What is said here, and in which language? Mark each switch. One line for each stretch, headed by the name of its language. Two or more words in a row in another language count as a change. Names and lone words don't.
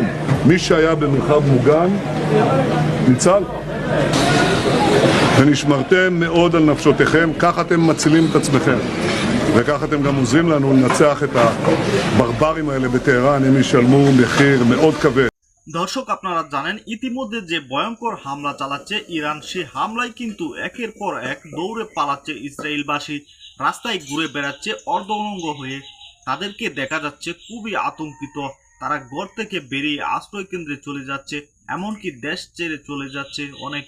Hebrew: מי שהיה במרחב מוגן, ניצל. ונשמרתם מאוד על נפשותיכם, כך אתם מצילים את עצמכם. וכך אתם גם עוזרים לנו לנצח את הברברים האלה בטהרן, הם ישלמו מחיר מאוד כבד.
Bangla: দর্শক, আপনারা জানেন ইতিমধ্যে যে ভয়ঙ্কর হামলা চালাচ্ছে ইরান, সেই হামলায় কিন্তু একের পর এক দৌড়ে পালাচ্ছে ইসরায়েলবাসী। রাস্তায় ঘুরে বেড়াচ্ছে অর্ধনঙ্গ হয়ে। তাদেরকে দেখা যাচ্ছে খুবই আতঙ্কিত। তারা ঘর থেকে বেরিয়ে আশ্রয় কেন্দ্রে চলে যাচ্ছে, এমনকি দেশ ছেড়ে চলে যাচ্ছে অনেকে।